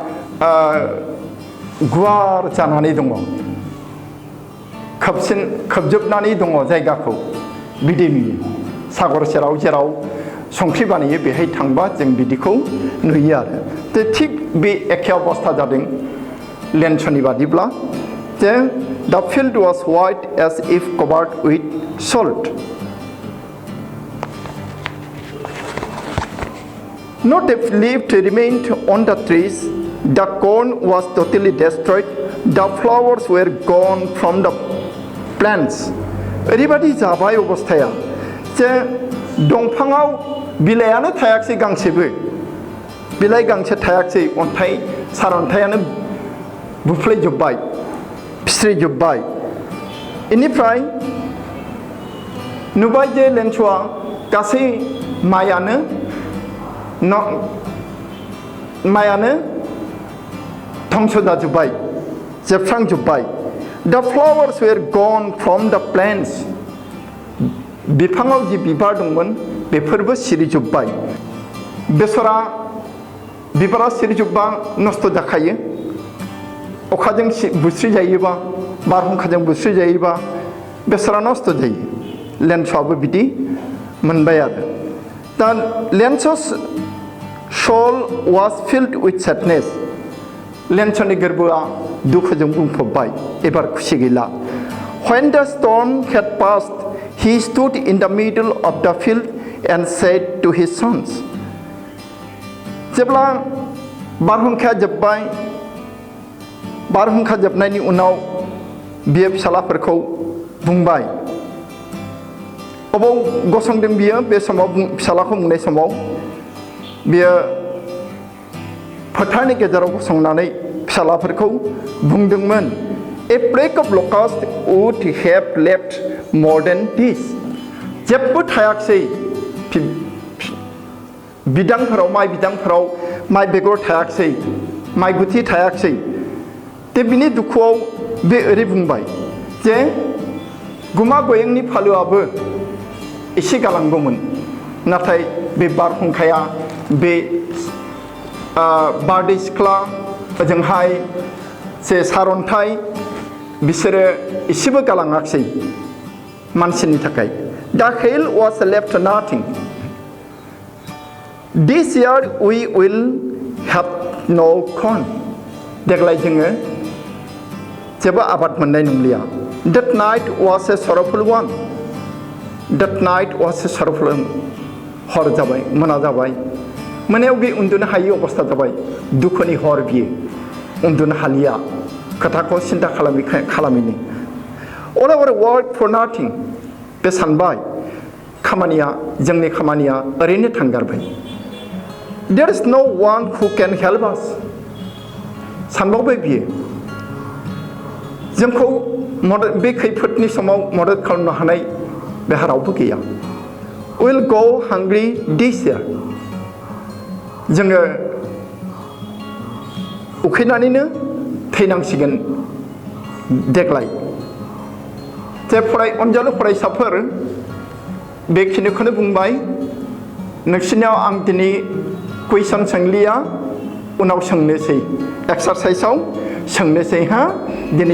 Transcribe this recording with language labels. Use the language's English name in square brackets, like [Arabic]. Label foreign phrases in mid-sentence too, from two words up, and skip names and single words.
[Bodo] गुवार जानानै दङ खोबजोबनानै दङ जायगाखौ बिदि नुयो सागर सेराव जेराव संख्रि बानायो बेहाय थांबा जों बिदिखौ नुयो आरो थिग बे एखे अबस्था जादों लेन्सनि बादिब्ला जे [English] The field was white as if covered with salt. Not a leaf remained on the trees. The corn was totally destroyed. The flowers were gone from the plants. [Bodo] ओरैबादि जाबाय अबस्थाया जे दंफाङाव बिलाइयानो थायाखसै गांसेबो बिलाइ गांसे थायाखसै अन्थाइ सारअन्थाइयानो बुफ्लेजोब्बाय फिस्रिजोब्बाय इनिफ्राय नुबाय जे लेन्सआ गासै माइयानो धंस जाजोब्बाय जोबस्रांजोब्बाय [English] The flowers were gone from the plants [Bodo] बिफाङाव जि बिबार दंमोन बेफोरबो सिरिजोब्बाय बेसरा बिबारा सिरिजोब्बा नस्थ' जाखायो अखाजों बुस्रि जायोबा बारहुंखाजों बुस्रि जायोबा बेसरा नस्थ' जायो लेन्सआबो बिदि मोनबाय आरो [English] दा लेन्स's soul was filled with sadness [Bodo] लेन्सनि गोरबोआ दुखुजों बुंफबबाय एबार खुसि गैला [English] When the storm had passed he stood in the middle of the field and said to his sons [Bodo] जेब्ला बारहुंखाया जोब्बाय बारहुंखा जोबनायनि उनाव बियो फिसालाफोरखौ बुंबाय अबाव गसंदों बियो बे समाव फिसालाखौ बुंनाय समाव बियो फोथारनि गेजेराव गसंनानै फिसालाफोरखौ बुंदोंमोन [English] A plague of locusts would have left more than this [Bodo] जेबो थायाखसै बिदांफोराव माइ बिदांफोराव माइ बेगर थायाखसै माइ गुथि थायाखसै दा बिनि दुखुआव बे ओरै बुंबाय जे गुमा गयेंनि फालोआबो एसे गालांगौमोन नाथाय बे बारहुंखाया बे बारदै सिख्ला ओजोंहाय जे सारअन्थाइ बिसोरो एसेबो गालाङाखसै मानसिनि थाखाय [English] The hail was left nothing This year we will have no corn [Bodo] देग्लाय जोङो जेबो आबाद मोननाय नंलिया [English] That night was a sorrowful one That night was a sorrowful one [Bodo] हर जाबाय मोना जाबाय मोनायाव बे उन्दुनो हायि अबस्था जाबाय दुखुनि हर बियो उन्दुनो हालिया खोथाखौ सिन्था खालामिनो [English] All our work for nothing [Bodo] बे सानबाय खामानिया जोंनि खामानिया ओरैनो थांगारबाय [English] There is no one who can help us [Bodo] सानबावबाय बियो जोंखौ बे खैफोदनि समाव मदद खालामनो हानाय बेहा रावबो गैया [English] We'll go hungry this year [Bodo] जोङो उखैनानैनो थैनांसिगोन देग्लाय जे अनजालु फरायसाफोर बेखिनिखौनो बुंबाय नोंसिनियाव आं दिनै कुइसन सोंलिया उनाव सोंनोसै एक्सारसाइसआव सोंनोसै हा दिनै